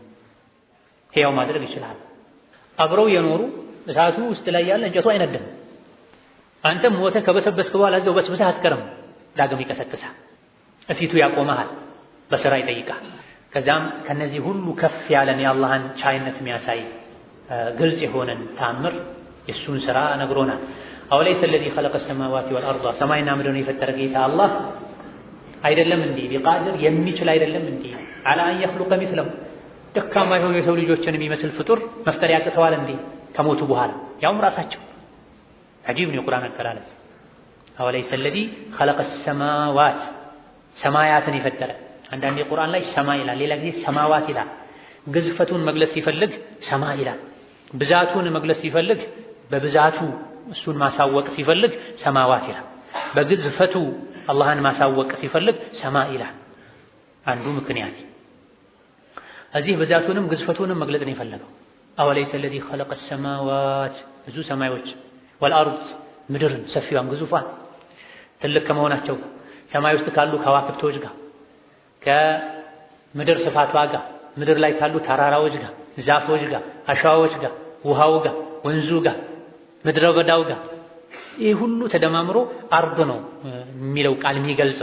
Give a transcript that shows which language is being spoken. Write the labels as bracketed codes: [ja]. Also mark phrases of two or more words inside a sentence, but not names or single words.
[am] ሕያው ማድረግ ይችላል። አብረው የኖሩ እሳቱ ውስጥ ላይ ያለ እንጨቱ አይነድም። አንተም ሞተህ ከበሰበስክ በኋላ እዛው በስብሰህ አትቀርም፣ ዳግም ይቀሰቅሳል፣ እፊቱ ያቆመሃል፣ በስራ ይጠይቃል። ከዛም ከነዚህ ሁሉ ከፍ ያለን የአላህን ቻይነት የሚያሳይ ግልጽ የሆነን ታምር የሱን ስራ ነግሮናል። [ar] أوليس الذي خلق السماوات والارض [am] ሰማይና ምድርን የፈጠረ ጌታ አላህ አይደለም እንዴ? ቢቃድር የሚችል አይደለም እንዴ? [ar] على ان يخلق مثله [am] ደካማ የሆኑ የሰው ልጆችን የሚመስል ፍጡር መፍጠር ያቅተዋል እንዴ? ከሞቱ በኋላ ያውም ራሳቸው አጂብ ነው የቁርአን አገላለጽ። [ar] أوليس الذي خلق السماوات [am] ሰማያትን የፈጠረ አንዳንዴ ቁርአን ላይ ሰማይ ይላል፣ ሌላ ጊዜ ሰማዋት ይላል። ግዝፈቱን መግለጽ ሲፈልግ ሰማይ ይላል። ብዛቱን መግለጽ ሲፈልግ በብዛቱ እሱን ማሳወቅ ሲፈልግ ሰማዋት ይላል። በግዝፈቱ አላህን ማሳወቅ ሲፈልግ ሰማይ ይላል። አንዱ ምክንያት እዚህ ብዛቱንም ግዝፈቱንም መግለጽ ነው የፈለገው። [ar] أوليس الذي خلق السماوات [am] ብዙ ሰማዮች والارض ምድርን ሰፊዋን ግዙፋን ትልቅ ከመሆናቸው ሰማይ ውስጥ ካሉ ከዋክብቶች ጋር ከምድር ስፋቷ ጋር ምድር ላይ ካሉ ተራራዎች ጋር ዛፎች ጋር አሸዋዎች ጋር ውሃው ጋር ወንዙ ጋር ምድረ በዳው ጋር ይህ ሁሉ ተደማምሮ አርድ ነው የሚለው ቃል የሚገልጸው